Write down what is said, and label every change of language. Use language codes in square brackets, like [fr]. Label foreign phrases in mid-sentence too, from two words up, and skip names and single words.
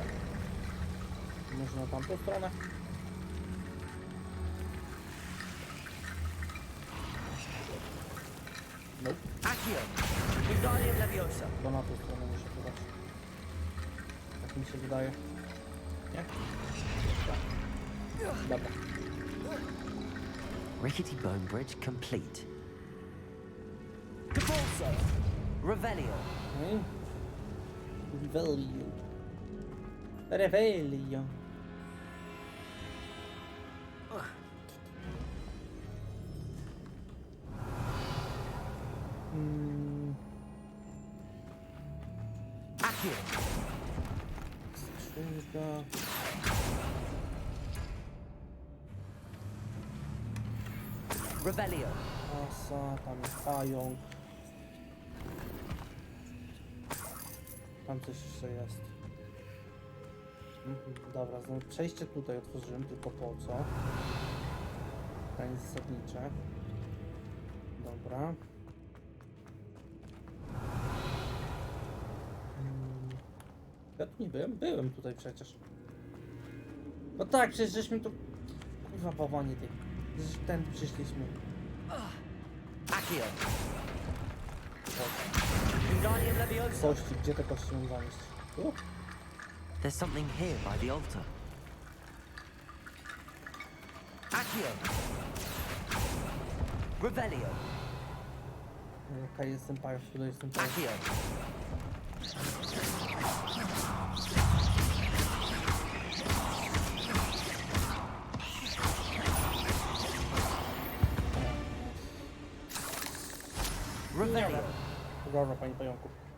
[pl] Może na tamtą stronę. Nope, Accio. Wingardium Leviosa. to na tą stronę muszę podać. Tak mi się wydaje. Nie? Tak. Dobra. [en] Rickety bone bridge complete. [pl] Capulso. Revelio. Okay. Revelio. Revelio. Accio. Skrzynka. Revelio. Asa, tam jest pająk. Tam coś jeszcze jest. Dobra, znowu przejście tutaj otworzyłem, tylko po co? Pytanie zasadnicze. Dobra. Ja tu nie byłem? Byłem tutaj przecież. No tak, przecież żeśmy tu... Kurwa, pałwanie ty. Przecież tędy przyszliśmy. Accio. Wingardium Leviosa. Kości, gdzie te kości mam zanieść? Tu? [en] There's something here by the altar. [pl] Accio. Revelio. Okej, jestem pająk, tutaj jestem pająk. Accio. Dobra, panie pająku.